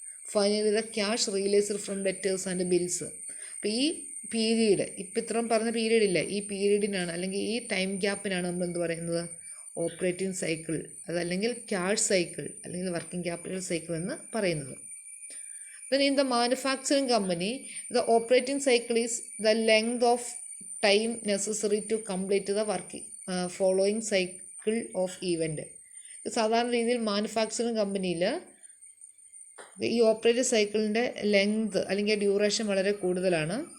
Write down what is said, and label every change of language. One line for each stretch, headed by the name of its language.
English: Finally the cash released from debtors and bills.
Malayalam: അപ്പോൾ ഈ period, ഇപ്പം ഇത്രയും പറഞ്ഞ പീരീഡ് ഇല്ല, ഈ പീരീഡിനാണ് അല്ലെങ്കിൽ ഈ ടൈം ഗ്യാപ്പിനാണ് നമ്മൾ എന്ത് പറയുന്നത്, ഓപ്പറേറ്റിംഗ് സൈക്കിൾ അതല്ലെങ്കിൽ ക്യാഷ് സൈക്കിൾ അല്ലെങ്കിൽ വർക്കിംഗ് ക്യാപിറ്റൽ സൈക്കിൾ എന്ന് പറയുന്നത്.
English: Then in the manufacturing company, the operating cycle is the length of time necessary to complete the following cycle of event.
Malayalam: സാധാരണ രീതിയിൽ മാനുഫാക്ചറിങ് കമ്പനിയിൽ ഈ ഓപ്പറേറ്റിംഗ് സൈക്കിളിൻ്റെ ലെങ്ത് അല്ലെങ്കിൽ ഡ്യൂറേഷൻ വളരെ കൂടുതലാണ്.